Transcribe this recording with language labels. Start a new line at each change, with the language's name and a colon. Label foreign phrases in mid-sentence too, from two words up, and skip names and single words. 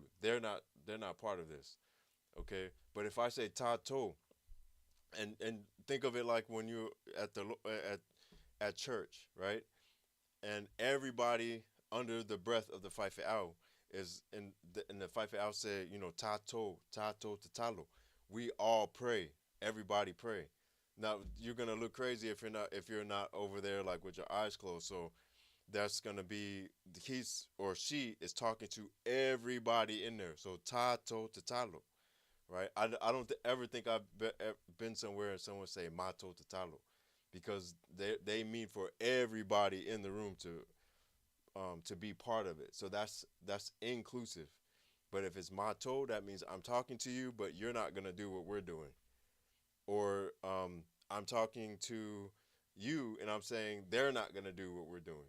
English: They're not part of this. Okay. But if I say tato, and think of it like when you're at the at church, right? And everybody under the breath of the Fife Owl is in the Fife Owl say,
Samoan: tato tatalo.
English: We all pray. Everybody pray. Now you're gonna look crazy if you're not over there like with your eyes closed. So that's gonna be he's or she is talking to everybody in there.
Samoan: So tato tatalo,
English: right? I don't ever think I've been somewhere and someone say
Samoan: mato tatalo,
English: because they mean for everybody in the room to be part of it. So that's inclusive. But if it's mato, that means I'm talking to you, but you're not gonna do what we're doing. Or I'm talking to you and I'm saying they're not gonna do what we're doing.